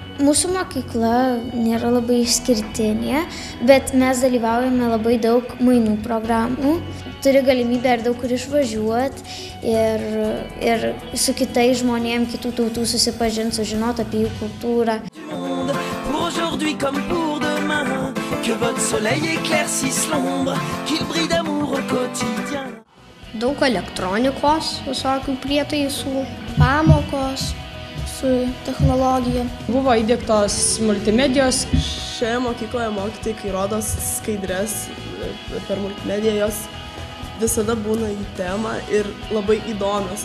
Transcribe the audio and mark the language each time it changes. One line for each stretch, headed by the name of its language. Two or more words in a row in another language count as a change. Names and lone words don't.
Lithuanian: Mūsų mokykla nėra labai išskirtinė, bet mes dalyvaujame labai daug mainų programų. Turi galimybę ir daug kur išvažiuoti ir su kitais žmonėm, kitų tautų susipažinti, sužinoti apie jų kultūrą.
French: Aujourd'hui comme pour demain, que votre soleil éclaircisse l'ombre, qu'il brille d'amour au quotidien.
Lithuanian: Daug elektronikos, visokių prietaisų, pamokos su technologija. Buvo įdiegtos multimedijos. Šioje mokykloje mokytojai, kai rodo skaidres per multimediją, jos visada būna į temą ir labai įdomios.